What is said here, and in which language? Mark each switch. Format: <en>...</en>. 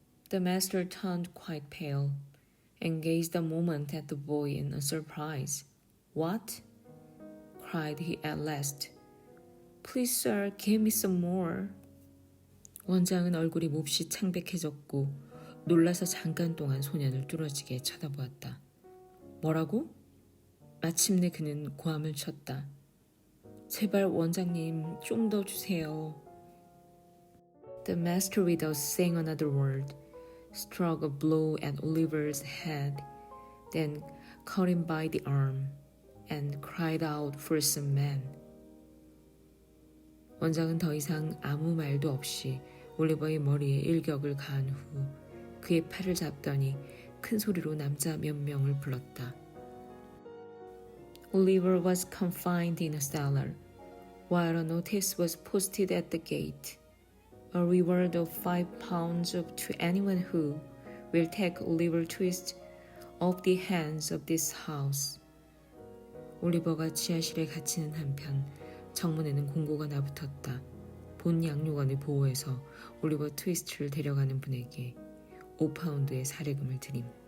<en>The master turned quite pale and gazed a moment at the boy in a surprise. What? Cried he at last. Please, sir, give me some more.</en> <ko>원장은 얼굴이 몹시 창백해졌고 놀라서 잠깐 동안 소년을 뚫어지게 쳐다보았다. 뭐라고? 마침내 그는 고함을 쳤다. 제발 원장님 좀 더 주세요.</ko> <en>The master, without saying another word, struck a blow at Oliver's head, then caught him by the arm and cried out for some men.</en> <ko>원장은 더 이상 아무 말도 없이 올리버의 머리에 일격을 가한 후 그의 팔을 잡더니 큰 소리로 남자 몇 명을 불렀다.</ko> <en>Oliver was confined in a cellar, while a notice was posted at the gate. A reward of £5 to anyone who will take 올리버트위스트 off the hands of this house.</en> <ko>올리버가 지하실에 갇히는 한편 정문에는 공고가 나붙었다. 본 양육원을 보호해서 올리버트위스트를 데려가는 분에게 5파운드의 사례금을 드림.</ko>